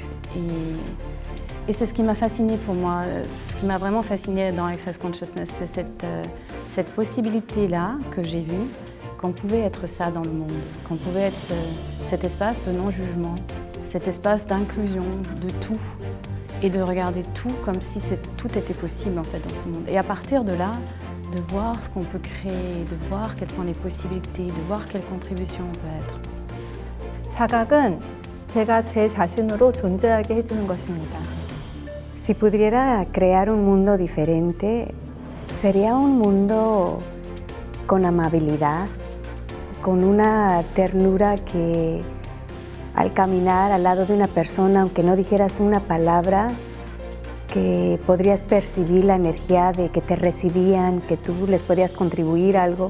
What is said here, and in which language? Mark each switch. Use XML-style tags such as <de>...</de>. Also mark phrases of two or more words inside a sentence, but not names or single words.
<fr>Et c'est ce qui m'a fascinée pour moi, ce qui m'a vraiment fascinée dans Access Consciousness, c'est cette possibilité-là que j'ai vue, qu'on pouvait être ça dans le monde, qu'on pouvait être cet espace de non-jugement, cet espace d'inclusion de tout et de regarder tout comme si tout était possible en fait dans ce monde. Et à partir de là, de voir ce qu'on peut créer, de voir quelles sont les possibilités, de voir quelle contribution on peut être.</fr> <ko>자각은 제가 제 자신으로 존재하게 해주는 것입니다.</ko> <es>Si pudiera crear un mundo diferente, sería un mundo con amabilidad, con una ternura que al caminar al lado de una persona, aunque no dijeras una palabra, que podrías percibir la energía de que te recibían, que tú les podías contribuir algo.</es>